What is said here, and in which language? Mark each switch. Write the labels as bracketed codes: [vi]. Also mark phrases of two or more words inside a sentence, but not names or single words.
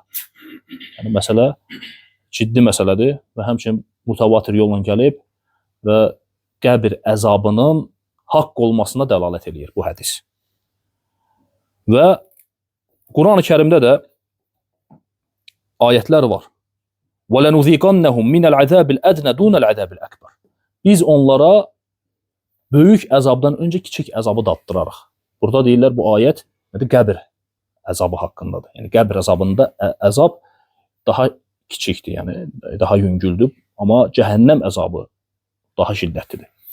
[az] Yəni məsələ ciddi məsələdir və həmçinin mutavatir yolla gəlib və qəbir əzabının haqq olmasına dəlalət eləyir bu hədis. Və Quran-ı Kərimdə də ayətlər var. [ar] وَلَنُذِيقَنَّهُمْ مِنَ الْعَذَابِ الْأَدْنَى دُونَ الْعَذَابِ الْأَكْبَرِ. [az] Biz onlara böyük əzabdan öncə kiçik əzabı daddırarıq. Burada deyirlər bu ayət nədir? Qəbir əzabı haqqındadır. Yəni qəbir əzabında əzab daha kiçikdir, yəni daha yüngüldür, amma cəhənnəm əzabı daha şiddətlidir.